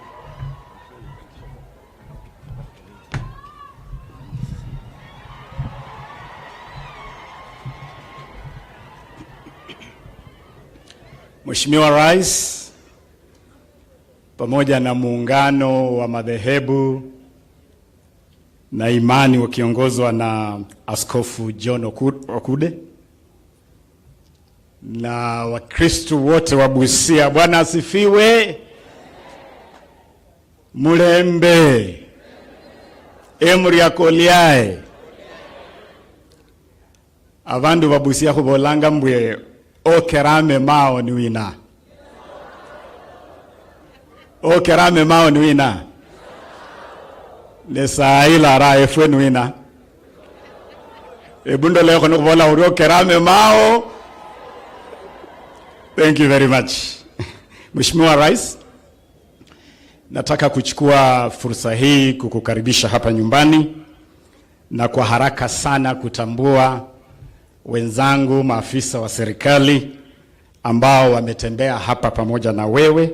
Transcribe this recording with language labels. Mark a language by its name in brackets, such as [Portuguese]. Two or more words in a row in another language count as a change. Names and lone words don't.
[Swahili] Mheshimiwa Rais, pamoja na muungano wa madhehebu na imani wakiongozwa na Askofu John Okude na Wakristo wote wa Busia, Bwana asifiwe. [Luyia] Mulembe emuri akoliae abandu ba Busia kubolanga mbwe okerame mao ni wina. Okerame mao ni wina. Nesa ila ra efwe ni wina. Ebundo leo kono kubola uri okerame mao. [English] Thank you very much. [Swahili] Mheshimiwa Rais, nataka kuchukua fursa hii kukukaribisha hapa nyumbani na kwa haraka sana kutambua wenzangu maafisa wa serikali ambao wametembea hapa pamoja na wewe.